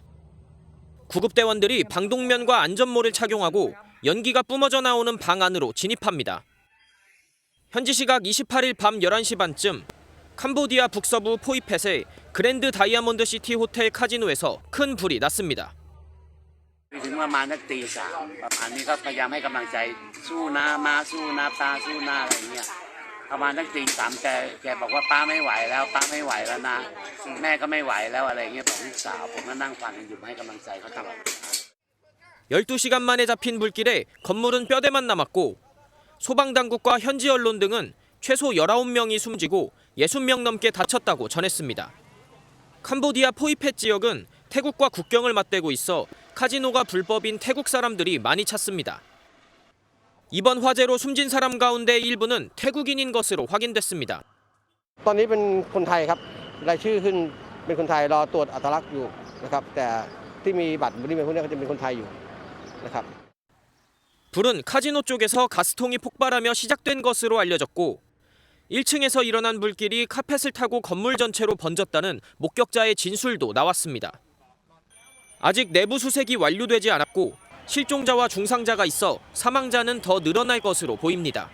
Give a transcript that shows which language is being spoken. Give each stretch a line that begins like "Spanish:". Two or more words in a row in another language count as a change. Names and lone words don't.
Korean: 구급대원들이 방독면과 안전모를 착용하고 연기가 뿜어져 나오는 방 안으로 진입합니다. 현지 시각 28일 밤 11시 반쯤 캄보디아 북서부 포이펫의 그랜드 다이아몬드 시티 호텔 카지노에서 큰 불이 났습니다.
Thai: ถึงประมาณสักตีสามประมาณนี้ก็พยายามให้กำลังใจสู้นะมาสู้นะป้าสู้นะอะไรเงี้ยประมาณสักตีสามแกบอกว่าป้าไม่ไหวแล้วป้าไม่ไหวแล้วนะแม่ก็ไม่ไหวแล้วอะไรเงี้ยบอกลูกสาวผมก็นั่งฟังกันอยู่ให้กำลังใจเขาตลอด
Korean: 12시간 만에 잡힌 불길에 건물은 뼈대만 남았고 소방당국과 현지 언론 등은 최소 19명이 숨지고 60명 넘게 다쳤다고 전했습니다. 캄보디아 포이펫 지역은 태국과 국경을 맞대고 있어 카지노가 불법인 태국 사람들이 많이 찾습니다. 이번 화재로 숨진 사람 가운데 일부는 태국인인 것으로 확인됐습니다.
Thai: ตอนนี้เป็นคนไทยครับรายชื่อขึ้นเป็นคนไทยรอตรวจอัตลักษณ์อยู่นะครับแต่ที่มีบัตรบริเวณพวกนี้ก็จะเป็นคนไทยอยู่นะครับ
Korean: 불은 카지노 쪽에서 가스통이 폭발하며 시작된 것으로 알려졌고 1층에서 일어난 불길이 카펫을 타고 건물 전체로 번졌다는 목격자의 진술도 나왔습니다. 아직 내부 수색이 완료되지 않았고 실종자와 중상자가 있어 사망자는 더 늘어날 것으로 보입니다.